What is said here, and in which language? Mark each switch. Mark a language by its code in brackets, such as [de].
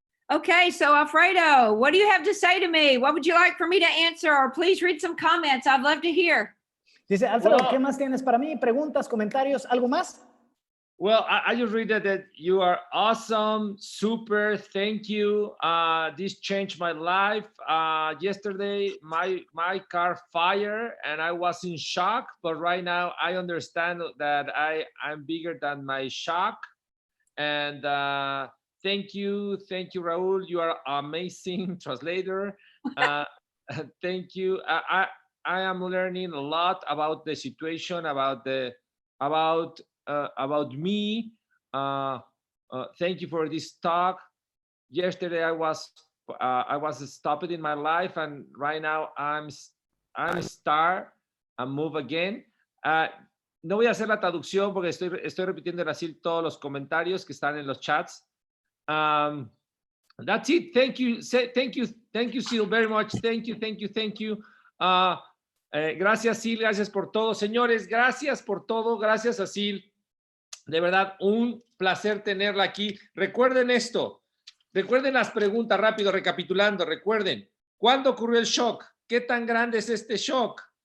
[en] Okay, so Alfredo, what do you have to say to me? What would you like for me to answer? Or please read some comments. I'd love to hear. [es] Dice, Alfredo, ¿qué más tienes para mí? ¿Preguntas, comentarios, algo más? [en] Well, I just read that you are awesome, super, thank you. This changed my life. Yesterday, my car fired and I was in shock, but right now I understand that I'm bigger than my shock. And thank you, Raul. You are amazing translator. Thank you. I am learning a lot about the situation, about me. Thank you for this talk. Yesterday I was stopped in my life, and right now I'm a star and move again. [es] No voy a hacer la traducción porque estoy repitiendo así todos los comentarios que están en los chats. [en] That's it. Thank you, Ceil, very much. Thank you. [es] Gracias, Ceil, gracias por todo. Señores, gracias por todo. Gracias a Ceil. De verdad, un placer tenerla aquí. Recuerden esto. Recuerden las preguntas, rápido, recapitulando. Recuerden, ¿cuándo ocurrió el shock? ¿Qué tan grande es este shock?